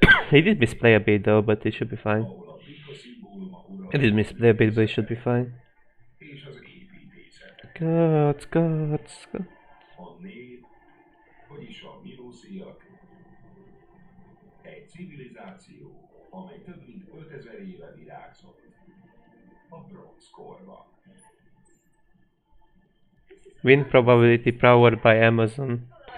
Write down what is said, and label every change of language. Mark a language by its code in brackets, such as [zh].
[en] He did misplay a bit though, but it should be fine. He did misplay a bit, but it should be fine. Gods. [hu] A nép, vagyis a minusziak, egy civilizáció, amely több mint 5000 éve virágzott. A bronzkorban. [en] Win probability powered by Amazon.